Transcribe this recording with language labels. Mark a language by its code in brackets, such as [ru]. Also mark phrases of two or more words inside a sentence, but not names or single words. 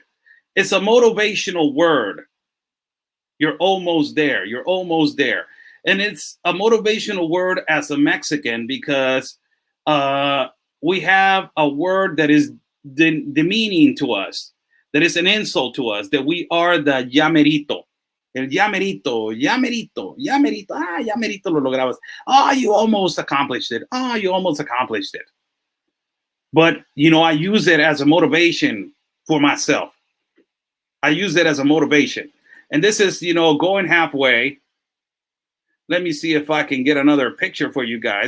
[en] It's a motivational word. You're almost there. You're almost there. And it's a motivational word as a Mexican because we have a word that is demeaning to us, that is an insult to us, that we are the llamerito. [es] El llamerito, llamerito, llamerito. Ah, llamerito lo lograbas. [en] Ah, you almost accomplished it. Ah, you almost accomplished it. But, I use it as a motivation for myself. I use it as a motivation. And this is, going halfway. Let me see if I can get another picture for you guys.